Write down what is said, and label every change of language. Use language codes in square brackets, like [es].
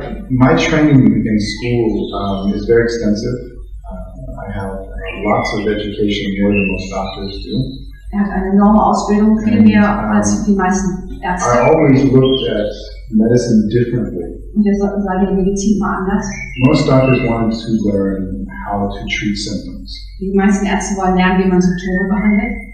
[en] My training in school is very extensive. I have lots of education, more than most doctors do. [de] Hat eine enorme Ausbildung, viel mehr als die meisten Ärzte. [en] I always looked at medicine differently. [de] Und deshalb sah die Medizin mal anders. [en] Most doctors wanted to learn how to treat symptoms. [de] Die meisten Ärzte wollen lernen, wie man Symptome behandelt.